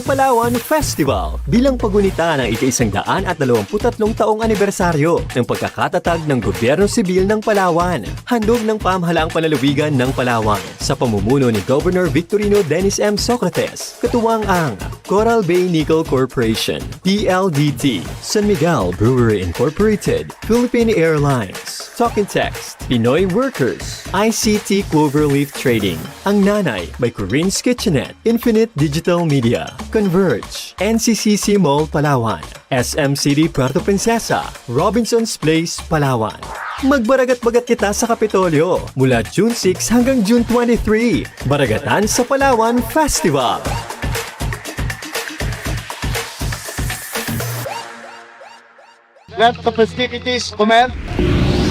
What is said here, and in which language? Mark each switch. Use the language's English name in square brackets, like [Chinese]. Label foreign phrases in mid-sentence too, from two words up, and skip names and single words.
[Filipino] Palawan Festival bilang pagunita ng ika-123 taong anibersaryo ng pagkakatatag ng Gobyerno Sibil ng Palawan. Handog ng pamahalaang panlalawigan ng Palawan sa pamumuno ni Governor Victorino Dennis M. Socrates, katuwang ang Coral Bay Nickel Corporation, PLDT, San Miguel Brewery Incorporated, Philippine Airlines, Talk and Text, Pinoy Workers, ICT Cloverleaf Trading, Ang Nanay by Corinne's Kitchenette, Infinite Digital Media, Converge, NCCC Mall Palawan, SM City Puerto Princesa, Robinson's Place Palawan. Magbaragat-bagat kita sa Kapitolyo mula June 6 hanggang June 23. Baragatan sa Palawan Festival. [English] Let the festivities commence.